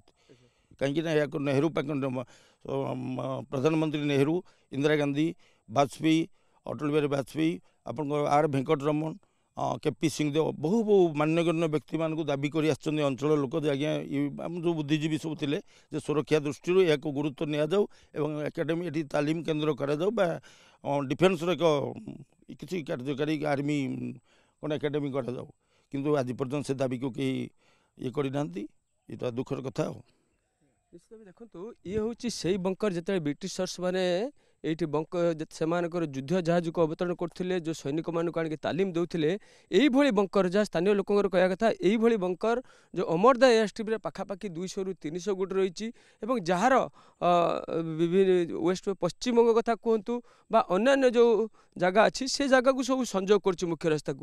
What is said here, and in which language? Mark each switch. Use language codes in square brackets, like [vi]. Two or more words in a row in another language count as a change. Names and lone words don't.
[or] କାହିଁକିନା ଏହାକୁ ନେହେରୁ ପ୍ରଧାନମନ୍ତ୍ରୀ ନେହେରୁ, ଇନ୍ଦିରା ଗାନ୍ଧୀ, ବାଜପେୟୀ, ଅଟଳ ବିହାରୀ ବାଜପେୟୀ, ଆପଣଙ୍କର ଆର୍ ଭେଙ୍କଟରମଣ, କେପି ସିଂହଦେଓ ବହୁ ମାନ୍ୟଗଣ୍ୟ ବ୍ୟକ୍ତିମାନଙ୍କୁ ଦାବି କରି ଆସିଛନ୍ତି ଅଞ୍ଚଳ ଲୋକ ଯେ ଆଜ୍ଞା ଆମ ଯେଉଁ ବୁଦ୍ଧିଜୀବୀ ସବୁ ଥିଲେ ଯେ ସୁରକ୍ଷା ଦୃଷ୍ଟିରୁ ଏହାକୁ ଗୁରୁତ୍ୱ ନିଆଯାଉ ଏବଂ ଏକାଡେମୀ ଏଠି ତାଲିମ କେନ୍ଦ୍ର କରାଯାଉ ବା ଡିଫେନ୍ସର ଏକ କିଛି କାର୍ଯ୍ୟକାରୀ ଆର୍ମି କ'ଣ ଏକାଡେମୀ କରାଯାଉ, କିନ୍ତୁ ଆଜି ପର୍ଯ୍ୟନ୍ତ ସେ ଦାବିକୁ କେହି ଇଏ କରିନାହାନ୍ତି। ଏଇଟା ଦୁଃଖର କଥା। ଆଉ ନିଶ୍ଚିତ ଭାବେ ଦେଖନ୍ତୁ ଇଏ ହେଉଛି ସେଇ ବଙ୍କର ଯେତେବେଳେ ବ୍ରିଟିଶର୍ସ ମାନେ এইটি বঙ্ক সেমানଙ୍କର ଯୁଦ୍ଧ ଜାହାଜକୁ ଅବତରଣ କରୁଥିଲେ ଯେଉଁ ସୈନିକମାନଙ୍କୁ ଆଣିକି ତାଲିମ ଦେଉଥିଲେ ଏଇଭଳି ବଙ୍କର ଯାହା ସ୍ଥାନୀୟ ଲୋକଙ୍କର କହିବା କଥା ଏଇଭଳି ବଙ୍କର ଯେଉଁ ଅମରଦା ଏୟାରଷ୍ଟ୍ରିପ୍ରେ ପାଖାପାଖି 200ରୁ 300 ଗୋଟି ରହିଛି ଏବଂ ଯାହାର ବିଭିନ୍ନ ୱେଷ୍ଟ ପଶ୍ଚିମବଙ୍ଗ କଥା କୁହନ୍ତୁ ବା ଅନ୍ୟାନ୍ୟ ଯେଉଁ ଜାଗା ଅଛି ସେ ଜାଗାକୁ ସବୁ ସଂଯୋଗ କରୁଛି ମୁଖ୍ୟ ରାସ୍ତାକୁ।